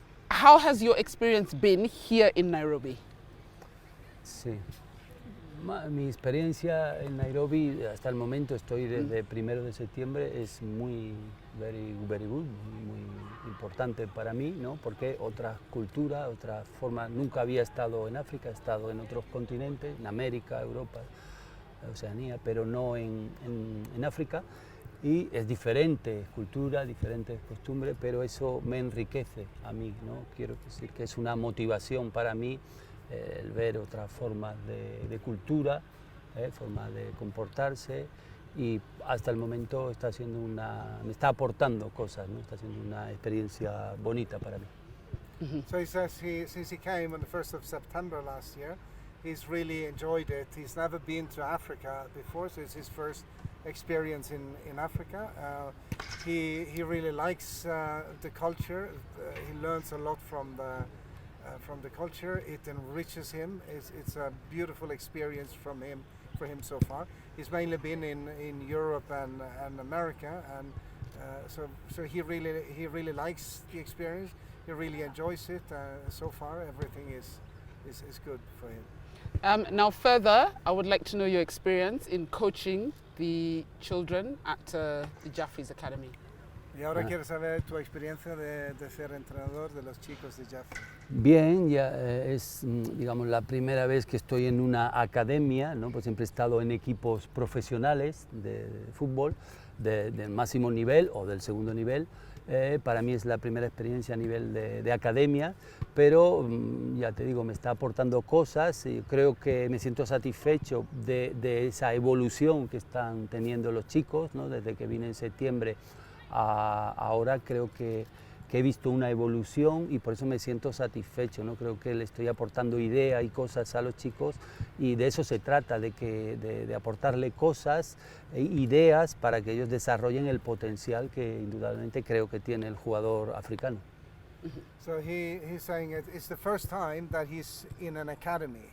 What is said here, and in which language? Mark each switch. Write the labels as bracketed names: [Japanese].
[English] How has your experience been here in Nairobi? [Spanish] Sí. Mi experiencia en Nairobi hasta el momento, estoy desde 1 de septiembre, es muy [English] very good, [Spanish] muy importante para mí, ¿no? Porque otra cultura, otra forma, nunca había estado en África, he estado en otros continentes, en América, Europa, Oceanía, pero no en África, y es diferente cultura, diferentes costumbres, pero eso me enriquece a mí, ¿no? Quiero decir que es una motivación para mí el ver otras formas de cultura, formas de comportarse, y hasta el momento me está aportando cosas, ¿no? Está siendo una experiencia bonita para mí. [English] So he says since he came on the 1st of September last year, he's really enjoyed it. He's never been to Africa before, so it's his first experience in Africa. He really likes the culture. He learns a lot from the culture. It enriches him. It's a beautiful experience for him so far. He's mainly been in Europe and America, and so he really likes the experience. He really enjoys it. So far, everything is good for him. Now further, I would like to know your experience in coaching the children at the Jaffrey's Academy. [Spanish] Y ahora quiero saber tu experiencia de ser entrenador de los chicos de Jaffrey. Bien, ya es, digamos, la primera vez que estoy en una academia, ¿no? Pues siempre he estado en equipos profesionales de fútbol del máximo nivel o del segundo nivel. Para mí es la primera experiencia a nivel de academia, pero ya te digo, me está aportando cosas y creo que me siento satisfecho de esa evolución que están teniendo los chicos, ¿no? Desde que vine en septiembre ahora creo que he visto una evolución y por eso me siento satisfecho, ¿no? Creo que le estoy aportando ideas y cosas a los chicos y de eso se trata, de aportarle cosas e ideas para que ellos desarrollen el potencial que indudablemente creo que tiene el jugador africano. [English] So he's saying it's the first time that he's in an academy.